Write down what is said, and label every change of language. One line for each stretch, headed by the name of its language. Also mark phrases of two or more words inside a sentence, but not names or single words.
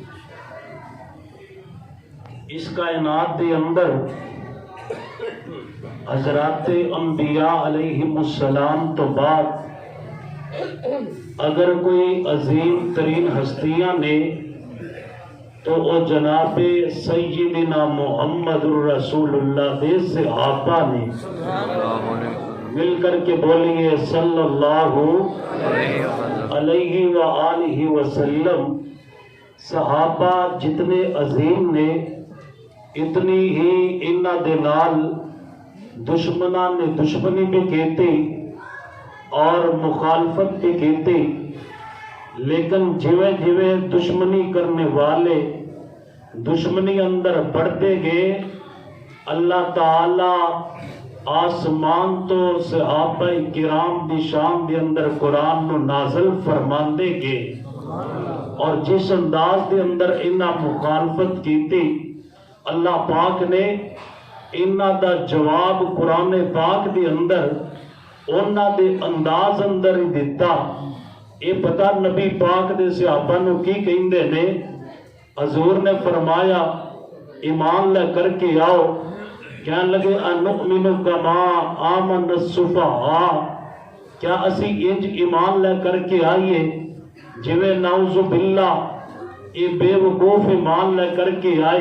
Punjabi: اس کائنات کے اندر حضرات انبیاء
Arabic: علیہم السلام
Punjabi: تو بعد اگر کوئی عظیم ترین ہستیاں نے تو وہ جناب سیدنا محمد الرسول اللہ دے صحابہ نے. مل کر کے بولیے
Arabic: صلی اللہ علیہ وآلہ وسلم.
Punjabi: صحابہ جتنے عظیم نے اتنی ہی انہاں دے نال دشمناں نے دشمنی بھی کہتے اور مخالفت بھی کہتے، لیکن جویں جویں دشمنی کرنے والے دشمنی اندر بڑھتے گئے، اللہ تعالی آسمان تو صحابہ کرام دی شان دے اندر قرآن نو نازل فرماندے گئے، اور جس انداز دے اندر انہاں مخالفت کیتی اللہ پاک نے انہاں دا جواب قرآن پاک دے اندر انہاں دے انداز اندر ہی دیتا. یہ پتہ نبی پاک دے صحابہ نو کی کہندے نے؟
Urdu: حضور نے فرمایا ایمان لے کر کے آؤ.
Punjabi: کہنے لگے
Arabic: انؤمن کما آمن السفہاء،
Punjabi: کیا اسی انج ایمان لے کر کے آئیے جویں
Arabic: نعوذ باللہ
Punjabi: یہ بے وقوف ایمان لے کر کے آئے؟